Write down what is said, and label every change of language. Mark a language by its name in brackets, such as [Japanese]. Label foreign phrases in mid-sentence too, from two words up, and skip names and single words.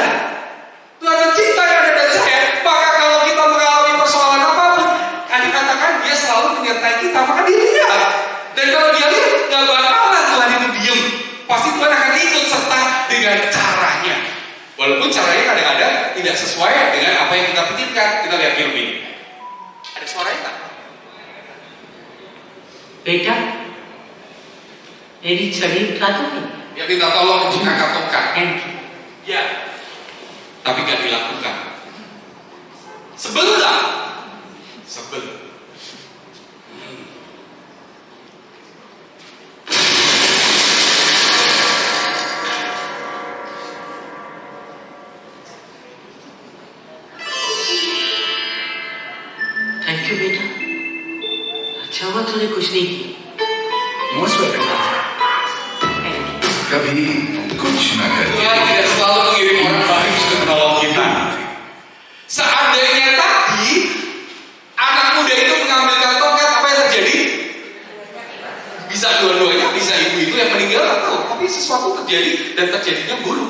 [Indonesian] Tuhan mencintai Anda dan saya. Maka kalau kita mengalami persoalan apapun, dikatakan dia selalu menyertai kita, maka dia lihat. Dan kalau dia lihat, nggak bakalan Tuhan itu diem. Pasti Tuhan akan ikut serta dengan caranya. Walaupun caranya kadang-kadang tidak sesuai dengan apa yang kita pikirkan. Kita lihat film ini. Ada suaranya tak? [Hindi] बेटा मेरी छड़ी उठा दोगे? [Indonesian] Ya minta tolong untuk angkat tongkat. [English] Thank you. [Indonesian] Ya, tapi gak dilakukan. Sebel gak? Sebel. [English] thank you [Hindi] बेटा, अच्छा हुआ तूने कुछ नहीं किया। [English] most welcome. [Hindi] कभी कुछ न करे। [Indonesian] Tuhan tidak selalu mengirim orang baik untuk menolong kita. Seandainya tadi anak muda itu mengambilkan tongkat, apa yang terjadi? Bisa dua-duanya, bisa ibu itu yang meninggal atau tapi sesuatu terjadi dan terjadinya buruk.